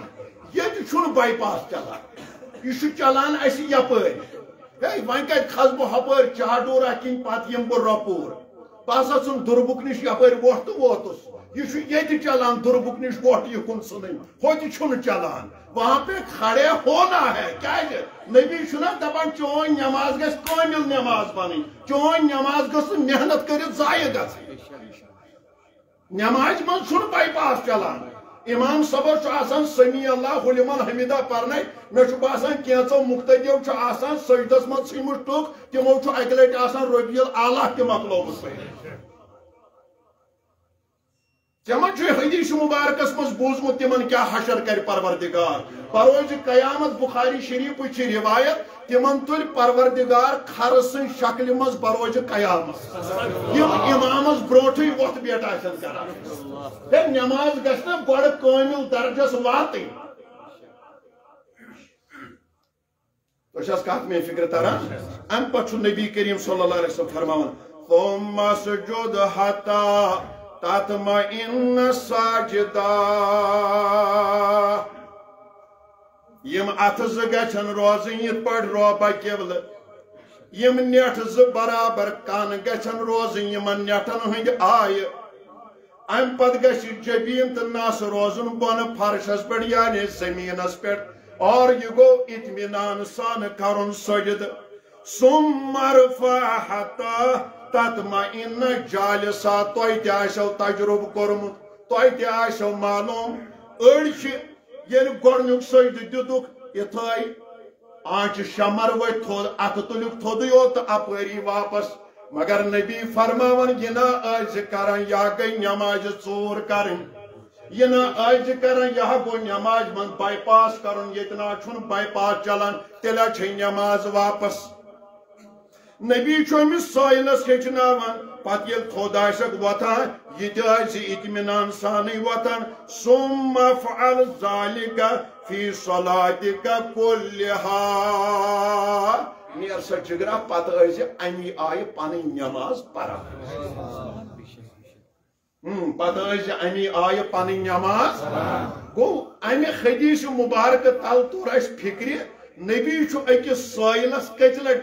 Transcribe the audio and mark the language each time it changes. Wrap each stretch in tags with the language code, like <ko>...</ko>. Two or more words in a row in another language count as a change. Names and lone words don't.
<ks>ییٚتہِ چھُنہٕ بائی پاس چلان یہِ چھُ چلان اَسہِ یپٲرۍ ہے وۄنۍ کتہِ کھس بہٕ ہپٲرۍ چاڈورہ کِنۍ پتہٕ یِمہٕ بہٕ رۄپوٗر بہٕ ہسا ژھُن دُربُک نِش یپٲرۍ ووٚٹھ تہٕ ووتُس یہ چھُ ییٚتہِ چلان دُربُک نِش ووٚٹھ یِکُن ژھٕنٕنۍ ہوٚتہِ چھُنہٕ چلان</ks> <ur>وہاں پہ کھڑے ہونا ہے</ur> <ks>کیازِ نبی چھُنہ دپان چون نماز گژھِ کٲمِل نماز بنٕنۍ چون نماز گٔژھ نہٕ محنت کٔرِتھ ضایع گژھٕنۍ نماز منٛز چھُنہٕ بائی پاس چلان امام صبر چھُ آسان</ks> <ar>سمی اللہ لمن حمیدہ</ar> <ks>پرنے مےٚ چھُ باسان کینٛژو مُقتدیو چھُ آسان سجدس منٛز ژھٕنمٕژ ٹُک تِمو چھُ اکہِ لٹہِ آسان</ks> <ar>ربیع الاعلیٰ</ar> <ks>تہِ مۄکلومُت تِمن چھُ حدیث مبارکس منٛز بوٗزمُت تِمن کیٛاہ حشر کرِ پروردگار بروزِ قیامت بخاری شریفٕچ چھِ روایت تِمن تُلہِ پروردگار کھرٕ سٕنٛدِ شکلہِ منٛز بروزِ قیامت یِم امامس برونٹھٕے وۄتھ بیٹ آسن کران ہے نماز گژھِ نہ گۄڈٕ کٲمِل درجس واتٕنۍ تۄہہِ چھا کتھ مےٚ فکر تران امہِ پتہٕ چھُ نبی کریم</ks> <ar>صلی اللہ علیہ وسلم</ar> <ks>فرماوان</ks> <ar>ثم اسجد حتى تطمئن ساجدا</ar> <ks>یم اتھ زٕ گژھن روزٕنۍ یِتھ پٲٹھۍ روبہ قبلہٕ یم نیٹھ زٕ برابر کن گژھن روزٕنۍ یمن نیٹن ہٕنٛدۍ آیہِ امہِ پتہٕ گژھِ جبیٖن تہٕ نس روزُن بۄنہٕ فرشس پٮ۪ٹھ یعنی زمیٖنس پٮ۪ٹھ اور یہ گو اطمینان سان کرُن سجد</ks> <ar>ثم ارفع حتى تطمئن جالسا</ar> <ks>تۄہہِ تہِ آسیو تجربہٕ کوٚرمُت تۄہہِ تہِ آسیو معلوم أڑۍ چھِ ییٚلہِ گۄڈنیُک سجدٕ دِتُکھ یِتھٲے آنچہِ شمر ؤتھۍ تھوٚد اتھٕ تُلِکھ تھوٚدُے یوت تہٕ اپٲری واپس مگر نبی فرماوان یہِ نہ ٲسۍ کران یہِ گٔے نمازِ ژوٗر کرٕنۍ یہ نہ ٲسۍ کران یہِ گوٚو نماز منٛز بائی پاس کرُن ییٚتہِ نہ چھُنہٕ بائی پاس چلان تیٚلہِ چھے نماز واپس نبی چھُ أمِس سٲیلس ہیٚچھناوان پتہ یل تھود آسک وتھان یہ تہ آسہِ اطمینان سانے وتھان</ks> <ar>ثم افعل ذلك فی صلاتک کلہا</ar> <ks>نیر سا جگرا پتہ آسہِ امی آیہِ پنٕنۍ نماز پران پتہ آسہِ امی آیہِ پنٕنۍ نماز گو امہِ حدیث مبارک تل توٚر اَسہِ فکرِ نبی چھُ أکِس سٲیلس کٔژِ لٹہِ</ks>